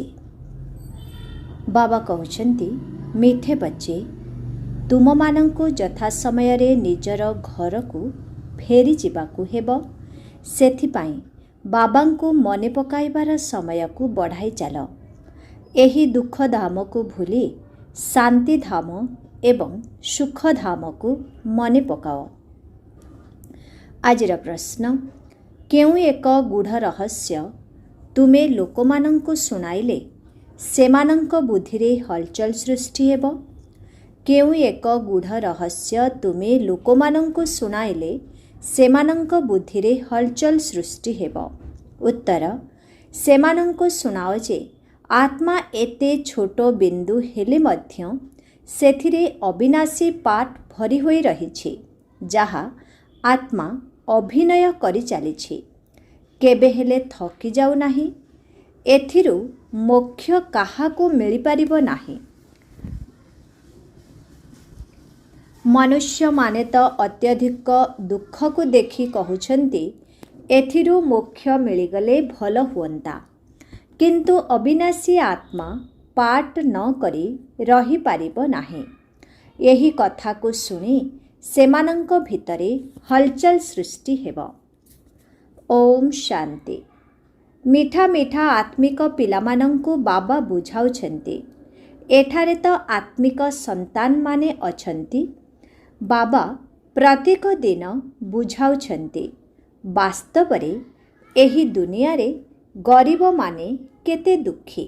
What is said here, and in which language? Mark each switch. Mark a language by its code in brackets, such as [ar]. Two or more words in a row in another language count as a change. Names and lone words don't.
[hi] बाबा कहते मिठे बच्चे [or] ତୁମ ମାନଙ୍କୁ ଯଥା ସମୟ ରେ ନିଜର ଘର କୁ ଫେରି ଯିବାକୁ ହେବ। ସେଥିପାଇଁ ବାବାଙ୍କୁ ମନେ ପକାଇବାର ସମୟ କୁ ବଢ଼ାଇ ଚାଲ। ଏହି ଦୁଃଖ ଧାମ କୁ ଭୁଲି ଶାନ୍ତି ଧାମ ଏବଂ ସୁଖ ଧାମ କୁ ମନେ ପକାଅ। ଆଜିର ପ୍ରଶ୍ନ, କେଉଁ ଏକ ଗୂଢ଼ ରହସ୍ୟ ତୁମେ ଲୋକମାନଙ୍କୁ ଶୁଣାଇଲେ ସେମାନଙ୍କ ବୁଦ୍ଧି ରେ ହଲଚଲ ସୃଷ୍ଟି ହେବ। କେଉଁ ଏକ ଗୂଢ଼ ରହସ୍ୟ ତୁମେ ଲୋକମାନଙ୍କୁ ଶୁଣାଇଲେ ସେମାନଙ୍କ ବୁଦ୍ଧି ରେ ହଲଚଲ ସୃଷ୍ଟି ହେବ। ଉତ୍ତର, ସେମାନଙ୍କୁ ଶୁଣାଅ ଯେ ଆତ୍ମା ଏତେ ଛୋଟ ବିନ୍ଦୁ ହେଲେ ମଧ୍ୟ ସେଥିରେ ଅବିନାଶୀ ପାଠ ଭରି ହୋଇ ରହିଛି, ଯାହା ଆତ୍ମା ଅଭିନୟ କରି ଚାଲିଛି, କେବେ ହେଲେ ଥକି ଯାଉ ନାହିଁ। ଏଥିରୁ ମୋକ୍ଷ କାହାକୁ ମିଳି ପାରିବ ନାହିଁ। ମନୁଷ୍ୟ ମାନେ ତ ଅତ୍ୟଧିକ ଦୁଃଖ କୁ ଦେଖି କହୁଛନ୍ତି ଏଥିରୁ ମୋକ୍ଷ ମିଳିଗଲେ ଭଲ ହୁଅନ୍ତା, କିନ୍ତୁ ଅବିନାଶୀ ଆତ୍ମା ପାଠ ନ କରି ରହି ପାରିବ ନାହିଁ। ଏହି କଥା କୁ ଶୁଣି ସେମାନଙ୍କ ଭିତରେ ହଲଚଲ ସୃଷ୍ଟି ହେବ। ଓମ୍ ଶାନ୍ତି। ମିଠା ମିଠା ଆତ୍ମିକ ପିଲାମାନଙ୍କୁ ବାବା ବୁଝାଉଛନ୍ତି, ଏଠାରେ ତ ଆତ୍ମିକ ସନ୍ତାନ ମାନେ ଅଛନ୍ତି। ବାବା ପ୍ରତ୍ୟେକ ଦିନ ବୁଝାଉଛନ୍ତି ବାସ୍ତବ ରେ ଏହି ଦୁନିଆ ରେ ଗରିବ ମାନେ କେତେ ଦୁଃଖୀ।